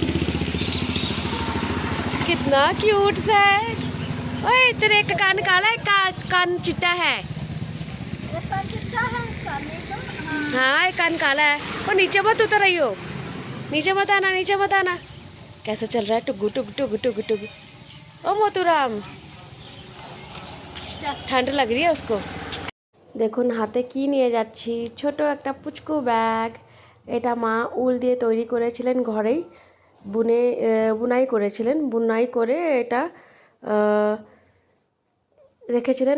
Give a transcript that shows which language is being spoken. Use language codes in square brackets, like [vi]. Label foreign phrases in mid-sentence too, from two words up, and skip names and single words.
[hi] कितना क्यूट सा है। ओए तेरे एक कान काला है, कान चिट्टा है। हाँ एक कान काला है। और नीचे मत उतर रही हो, नीचे मत आना, नीचे मत आना। कैसा चल रहा है टुगु टुगु टुगु टुगु टुगु। ओ मोतूराम ठंडा लग री उसको। [bn] দেখুন হাতে কি নিয়ে যাচ্ছি, ছোট একটা পুচকু ব্যাগ। এটা মা উল দিয়ে তৈরি করেছিলেন ঘরেই, বুনাই করেছিলেন, বুনাই করে এটা রেখেছিলেন।